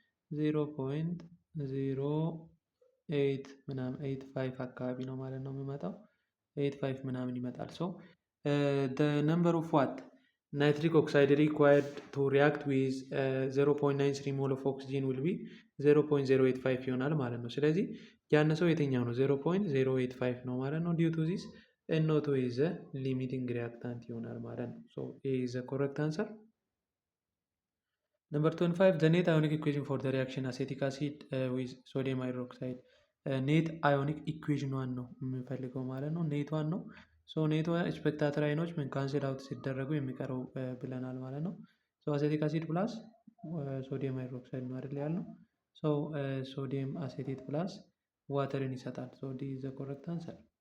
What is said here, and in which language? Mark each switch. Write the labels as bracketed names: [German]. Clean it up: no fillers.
[Amharic] 0.08 ምናምን 85 አካባቢ ነው ማለት ነው የሚመጣው። 85 ምናምን ይመጣል። ሶ [English] the number of what nitric oxide required to react with 0.93 mole of oxygen will be 0.085 [Amharic] ይሆናል ማለት ነው። ስለዚህ ያነሰው የትኛው ነው? 0.085 ነው ማለት ነው። [English] due to this NO2 is a limiting reactant [Amharic] ይሆናል ማለት ነው። [English] so A is the correct answer. Number 25, the net ionic equation for the reaction acetic acid with sodium hydroxide. [Amharic] ኔት አዮኒክ ኢኩዌሽን ዋን ነው የምንፈልገው ማለት ነው። ኔት ዋን ነው። ሶ ኔት ኤክስፔክታተር አይኖች ምን ካንስል አውት ሲደረጉ የሚቀረው ብለናል ማለት ነው። ሶ አሴቲክ አሲድ ፕላስ ሶዲየም ሃይድሮክሳይድ ነው አይደል ያልነው። ሶ ሶዲየም አሴቴት ፕላስ ዋተርን ይሰጣል። [English] ሶ ዲ ኢዝ ዘ ኮሬክት አንሰር።